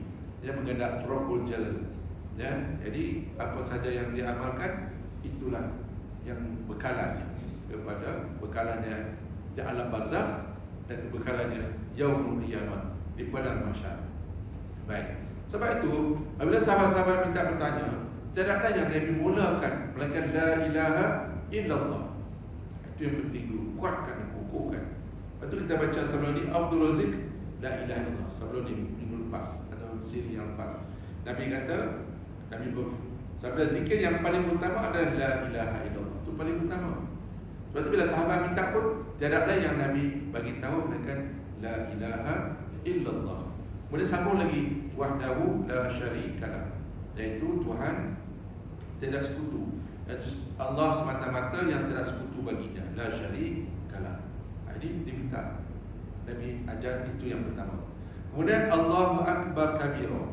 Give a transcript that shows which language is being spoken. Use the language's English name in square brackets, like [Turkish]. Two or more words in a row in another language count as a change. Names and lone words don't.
[Malay] Dia mengendap Rabbul Jalal, ya. Jadi apa saja yang dia amalkan, itulah yang bekalannya kepada bekalannya di alam barzakh dan bekalannya [Arabic] يوم القيامة [Malay] di padang mahsyar. Baik. Sebab itu apabila sahabat-sahabat minta bertanya, tidak ada yang Nabi mulakan melainkan [Arabic] لا إله إلا الله. [Malay] Itu yang penting dulu, kuatkan, kukuhkan. Lepas tu kita baca sebelum ni Abdul Razik [Arabic] لا إله إلا الله. [Malay] Sebelum ni minggu lepas atau siri yang lepas, Nabi kata, sabda zikir yang paling utama adalah [Arabic] لا إله إلا الله. [Malay] Itu paling utama. Sebab tu bila sahabat minta pun tiada lain yang Nabi bagi tahu melainkan [Arabic] لا إله إلا الله. [Malay] Kemudian sambung lagi, [Arabic] وحده لا شريك له, [Malay] iaitu Tuhan tidak sekutu. Allah semata-mata yang tidak sekutu baginya, [Arabic] لا شريك له. [Malay] Ini diminta Nabi ajar, itu yang pertama. Kemudian [Arabic] الله أكبر كبيرا.